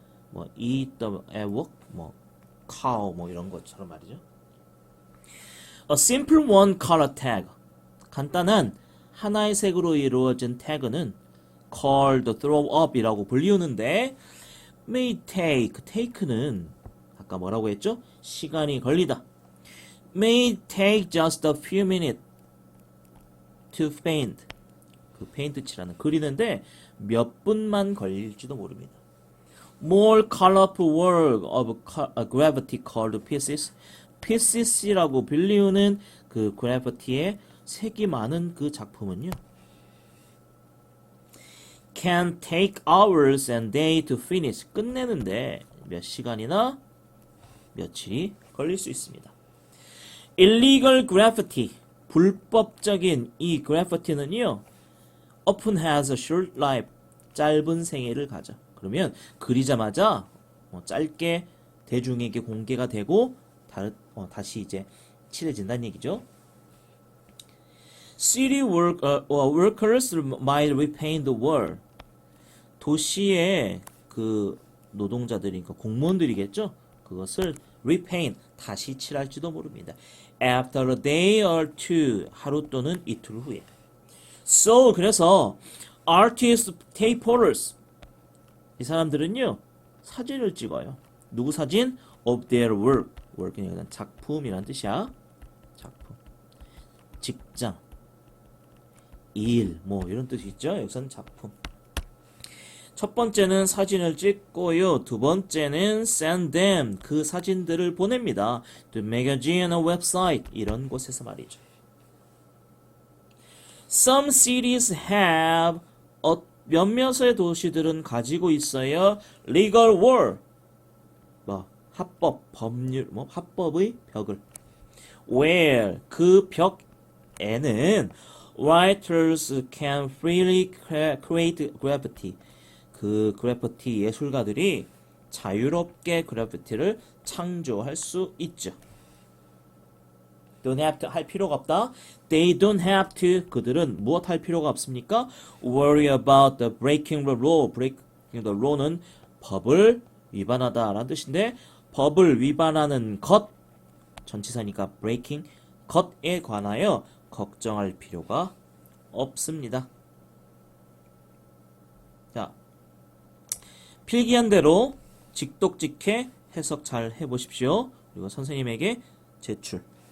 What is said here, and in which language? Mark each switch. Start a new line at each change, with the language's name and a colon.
Korean: 뭐 eat the work, 뭐 cow 뭐 이런 것처럼 말이죠.
English: A simple one color tag
Korean: 간단한 하나의 색으로 이루어진 태그는 called throw up이라고 불리우는데 may take는 아까 뭐라고 했죠? 시간이 걸리다.
English: May take just a few minutes to paint.
Korean: 그 페인트 칠하는 그리는데 몇 분만 걸릴지도 모릅니다.
English: More colorful work of gravity called pieces.
Korean: pieces라고 불리우는 그 gravity의 색이 많은 그 작품은요.
English: Can take hours and day to finish.
Korean: 끝내는데 몇 시간이나 며칠이 걸릴 수 있습니다.
English: Illegal graffiti.
Korean: 불법적인 이 그래피티는요.
English: often has a short life.
Korean: 짧은 생애를 가져. 그러면 그리자마자 짧게 대중에게 공개가 되고 다시 이제 칠해진다는 얘기죠.
English: City workers might repaint the wall.
Korean: 도시의 그 노동자들이니까 공무원들이겠죠. 그것을 repaint 다시 칠할지도 모릅니다.
English: After a day or two
Korean: 하루 또는 이틀 후에.
English: So
Korean: 그래서
English: artists take photos.
Korean: 이 사람들은요 사진을 찍어요. 누구 사진?
English: Of their work.
Korean: work는 작품이란 뜻이야. 작품. 직장. 일. 뭐 이런 뜻이 있죠. 여기서는 작품. 첫 번째는 사진을 찍고요. 두 번째는
English: send them.
Korean: 그 사진들을 보냅니다.
English: The magazine or website.
Korean: 이런 곳에서 말이죠.
English: Some cities have
Korean: 몇몇의 도시들은 가지고 있어요.
English: legal wall.
Korean: 뭐 합법, 법률, 뭐 합법의 벽을.
English: where
Korean: 그 벽에는
English: writers can freely create graffiti.
Korean: 그 그래피티 예술가들이 자유롭게 그래피티를 창조할 수 있죠.
English: Don't have to
Korean: 할 필요가 없다.
English: They don't have to
Korean: 그들은 무엇 할 필요가 없습니까?
English: Worry about the breaking the law. breaking the law
Korean: 는 법을 위반하다 라는 뜻인데 법을 위반하는 것 전치사니까 breaking 것에 관하여 걱정할 필요가 없습니다. 자, 필기한 대로 직독직해 해석 잘 해보십시오. 그리고 선생님에게 제출